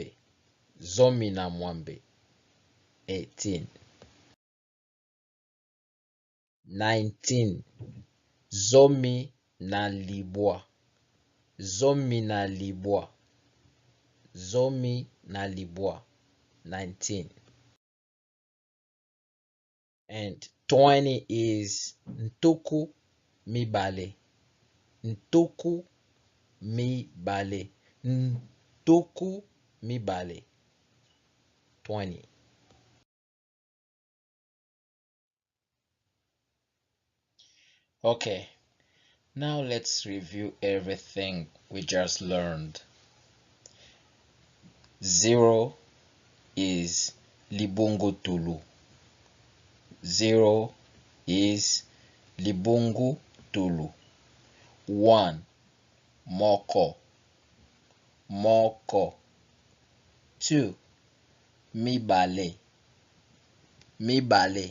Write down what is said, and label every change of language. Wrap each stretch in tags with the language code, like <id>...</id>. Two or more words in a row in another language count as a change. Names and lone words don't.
<ln>Zomi na mwambe. 18.</ln> <en>19.</en> <ln>Zomi na libwa. Zomi na libwa. Zomi na libwa.</ln> <en>19. And 20 is</en> <ln>ntuku mibale. Ntuku mibale. Ntuku mibale. 20.</ln> <en>Okay, now let's review everything we just learned. 0 is</en> <ln>Libungu Tulu.</ln> <en>0 is</en> <ln>Libungu Tulu. 1. Moko. Moko. 2. Mibale. Mibale.</ln>